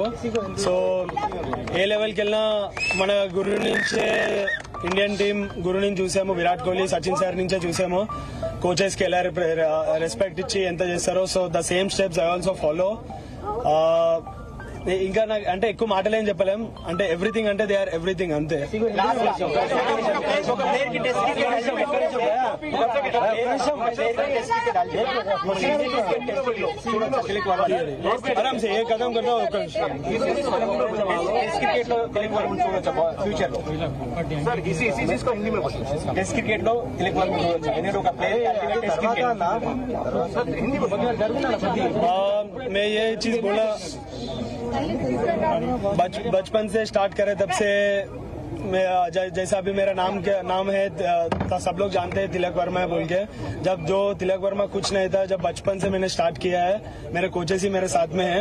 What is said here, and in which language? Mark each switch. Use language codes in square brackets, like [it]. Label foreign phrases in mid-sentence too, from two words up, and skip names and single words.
[te] సో ఏ లెవెల్కి వెళ్ళినా మన గురు నుంచే [en] Indian team [te] గురు నుంచి చూసాము. విరాట్ కోహ్లీ, సచిన్ సార్ నుంచే చూసాము కోచెస్ కి ఎలా రెస్పెక్ట్ ఇచ్చి ఎంత చేస్తారో. [en] so the same steps I also follow. [te] ఇంకా నాకు అంటే ఎక్కువ మాటలేం చెప్పలేం. అంటే ఎవ్రీథింగ్ అంటే [en] they are everything [te] అంతే. [hi] आराम से एक कदम करता हूँ. [te] क्रिकेट లో తెలుగు వర్మ చూడొచ్చు ఫ్యూచర్ లో. [hi] సార్ इसी चीज को हिंदी में बोलिए. [en] Test cricket [te] లో తెలుగు వర్మ చూడొచ్చు. ఎందుకంటే ఒక ప్లేయర్ [en] Test cricket [hi] हिंदी में मैं ये चीज बोला बचपन से स्टार्ट करे तब से मैं जैसा अभी मेरा नाम है सब लोग जानते हैं तिलक वर्मा है बोल के. जब जो तिलक वर्मा कुछ नहीं था, जब बचपन से मैंने स्टार्ट किया है, मेरे कोचेस ही मेरे साथ में है.